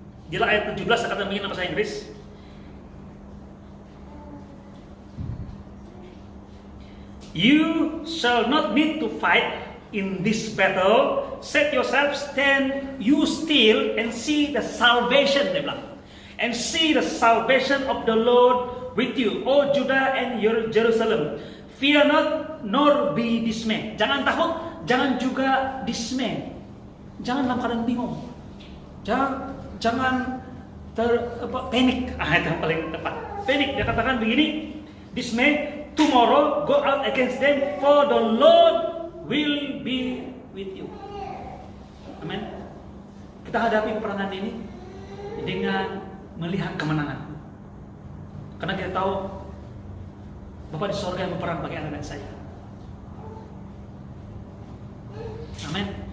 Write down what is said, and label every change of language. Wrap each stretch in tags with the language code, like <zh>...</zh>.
<id>Jelas ayat 17 akan begini bahasa Inggris.</id> <en>You shall not need to fight in this battle. Set yourself, stand you still and see the salvation,</en> <id>dia bilang.</id> <en>And see the salvation of the Lord with you, O Judah and Jerusalem. Fear not, nor be dismayed.</en> <id>Jangan takut, jangan juga dismay. Jangan dalam keadaan bingung. Jangan panik. Itu yang paling tepat. Panik. Dia katakan begini,</id> <en>dismay, tomorrow go out against them, for the Lord will be with you.</en> <id>Amin. Kita hadapi peperangan ini dengan melihat kemenangan. Karena kita tahu Bapa di surga yang berperang bagi Anda dan saya. Amin.</id>